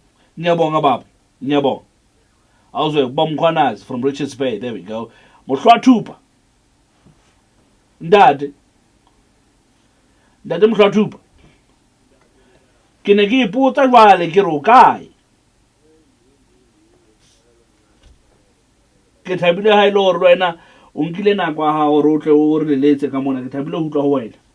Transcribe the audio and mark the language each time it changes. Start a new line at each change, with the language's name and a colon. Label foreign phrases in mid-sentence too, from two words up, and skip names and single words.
Zulu: Ngiyabonga baba. Ngiyabonga. Awuzwe Bomkhwanazi
English: from Richards Bay. There we go.
Southern Sotho: Mohlwathupa. Ndade. Ndade Mohlwathupa. Ke ne ke ipotsa jwale ke re o kae? Ke thabile ha ile hore wena o nkile nako ya hao hore o tle o re leletse ka mona. Ke thabile ho utlwa ho wena.